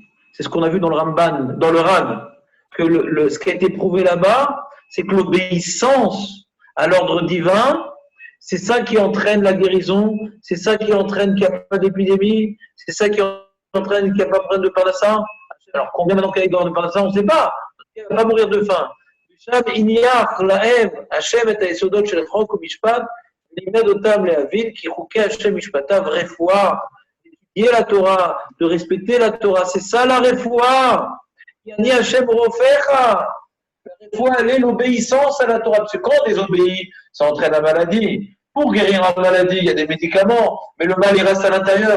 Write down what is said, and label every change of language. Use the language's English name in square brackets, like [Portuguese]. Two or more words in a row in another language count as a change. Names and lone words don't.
[French] C'est ce qu'on a vu dans le Ramban, dans le Ran, que ce qui a été prouvé là-bas, c'est que l'obéissance à l'ordre divin, c'est ça qui entraîne la guérison, c'est ça qui entraîne qu'il n'y a pas d'épidémie, c'est ça qui entraîne qu'il n'y a pas de problème de parnassa. Alors combien maintenant qu'il y a de parnassa, on ne sait pas. Il ne va pas mourir de faim. [Hebrew] השם את היסודות של חוק ומשפט, לימד אותם להבין כי חוקי השם משפטיו רפואה. [French] La Torah, de respecter la Torah, c'est ça la refoua. [Hebrew] אני השם רופאך. [French] La refoua, elle est l'obéissance à la Torah. Parce que quand on désobéit, ça entraîne la maladie. Pour guérir la maladie, il y a des médicaments, mais le mal, il reste à l'intérieur.